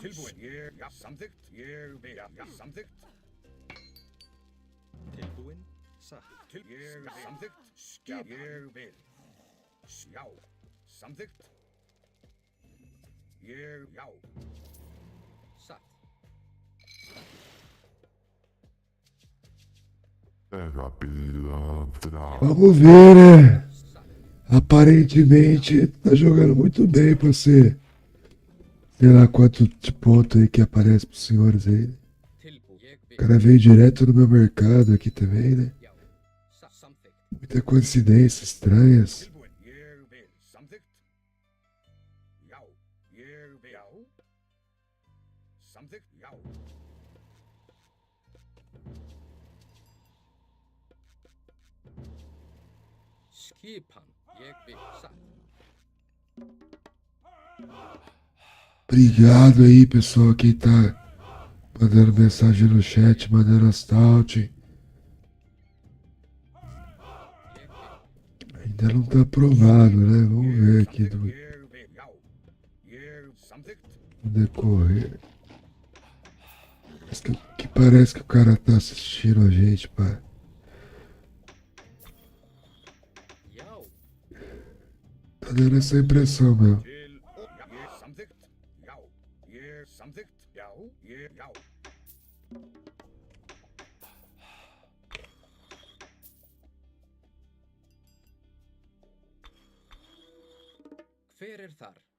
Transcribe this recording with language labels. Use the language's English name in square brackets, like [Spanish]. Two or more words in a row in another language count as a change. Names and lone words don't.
[Icelandic] Tilbúin. Já, samþykkt. Ég vil. Já, samþykkt. Tilbúin. Satt. Samþykkt. Skip. Ég vil. Já, samþykkt. Já. Satt. [Portuguese] Vamos ver, né? Aparentemente tá jogando muito bem pra ser. Sei lá quanto de ponto aí que aparece pros senhores aí. Né? [Icelandic] Tilbúin. Ég [Portuguese] O [Icelandic] vil. [Portuguese] cara veio direto no meu mercado aqui também, né? [Icelandic] Já. Samþykkt. [Portuguese] Muita coincidência estranhas. [Icelandic] Tilbúin. Ég vil. Samþykkt. Já. Ég vil. Já. Samþykkt. Já. Skipan. Ég vil. Satt. [Portuguese] Obrigado aí, pessoal, quem tá mandando mensagem no chat, mandando as taut. [Icelandic] Ég vil. [Portuguese] Ainda não tá aprovado, né? Vamos ver aqui [Icelandic] Ég [Portuguese] no [Icelandic] vil. Já. Samþykkt. [Portuguese] decorrer. Parece que o cara tá assistindo a gente, pá. [Icelandic] Já. [Portuguese] Tá dando essa impressão mesmo. [Icelandic] Samþykkt. Já. Samþykkt. Já. Já. Hver þar?